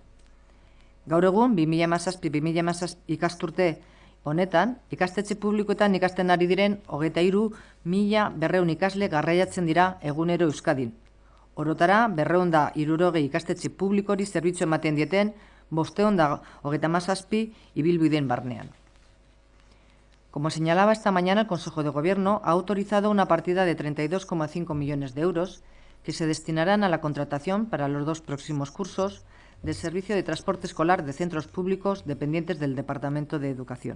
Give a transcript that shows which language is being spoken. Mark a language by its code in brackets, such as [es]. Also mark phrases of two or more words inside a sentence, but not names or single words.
[eu] Gaur egun, 2017-2018 ikasturte honetan, ikastetxe publikoetan ikasten ari diren 23.200 ikasle garraiatzen dira egunero Euskadin. Orotara, 260 ikastetxe publikori zerbitzu ematen dieten 537 ibilbideen barnean. [es] Como señalaba esta mañana, el Consejo de Gobierno ha autorizado una partida de 32,5 millones de euros que se destinarán a la contratación para los 2 próximos cursos del Servicio de Transporte Escolar de Centros Públicos dependientes del Departamento de Educación.